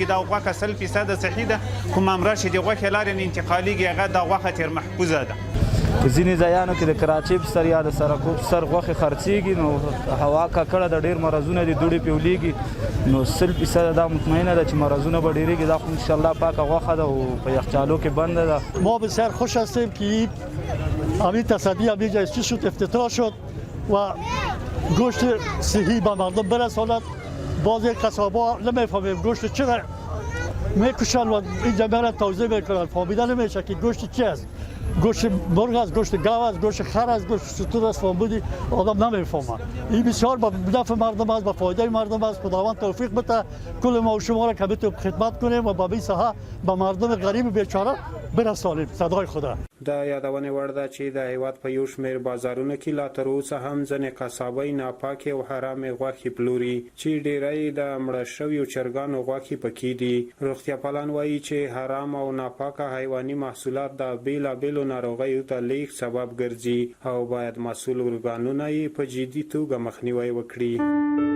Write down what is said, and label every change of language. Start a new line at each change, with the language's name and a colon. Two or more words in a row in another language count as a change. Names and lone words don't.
Pashto: دا غوښه 100% صحي ده، کوم امراض چې د غوښې لارې نه انتقالیږي هغه دا غوښه تېر محفوظه ده. ځینې ځایانو کې د کراچۍ په سر یا د سرکوب په سر غوښې خرڅېږي، نو هوا ککړه د ډېر مرضونه دي، دوړې پې ولیږي، نو 100% دا مطمئنه ده چې مرضونه به ډېرېږي. دا خو انشاءالله پاکه غوښه ده او په یخچالو کې بنده ده.
Persian: ما بسیار خوش هستیم که همین تصدی همین جایستی شد، افتتاح شد و گوشت صحی به مردم برساند. بعضی قصابا نمیفهمیم گوشت چرا میکشن و اینجا میرن توضیح میکنن، فهمیده نمیشه که گوشت چی است. گوشت مرغ است، گوشت گاو است، گوشت خر است، گوشت شتر است، فهمیدی آدم نمیفهمه. این بسیار به نفع مردم است، به فایده مردم است. خداوند توفیق بده کل ما و شما را که بتونیم خدمت کنیم و به این ساحه به مردم غریب بیچاره برسانیم صدای خدا.
Pashto: د یادونې وړ ده چې د هیواد په یو شمېر بازارونو کې لا تر اوسه هم ځینې قصابۍ ناپاکې او حرامې غوښې پلوري چې ډېری د مړه شویو چرګانو غوښې پکې دي. روغتیاپالان وایي چې حرام او ناپاکه حیواني محصولات د بیلابیلو ناروغیو ته لیږد سبب ګرځي او باید مسؤل ارګانونه یې په جدي توګه مخنیوی وکړي.